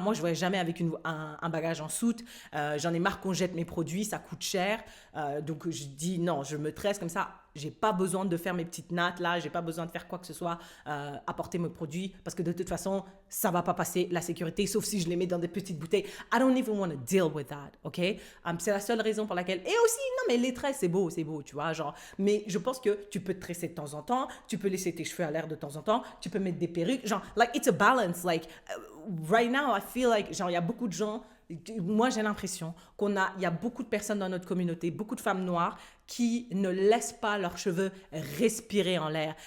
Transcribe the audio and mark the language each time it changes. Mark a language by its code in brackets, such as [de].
[fr] Moi, je ne voyage jamais avec un bagage en soute. J'en ai marre qu'on jette mes produits, ça coûte cher. Donc, je dis non, je me tresse comme ça. J'ai pas besoin de faire mes petites nattes là, j'ai pas besoin de faire quoi que ce soit, apporter mes produits parce que de toute façon, ça va pas passer la sécurité, sauf si je les mets dans des petites bouteilles. [en] I don't even want to deal with that, ok? [fr] C'est la seule raison pour laquelle. Et aussi, non, mais les tresses, c'est beau, tu vois, genre. Mais je pense que tu peux te tresser de temps en temps, tu peux laisser tes cheveux à l'air de temps en temps, tu peux mettre des perruques, genre, [en] like, it's a balance. Like, right now, I feel like, [fr] genre, il y a beaucoup de gens. Moi, j'ai l'impression il y a beaucoup de personnes dans notre communauté, beaucoup de femmes noires qui ne laissent pas leurs cheveux respirer en l'air.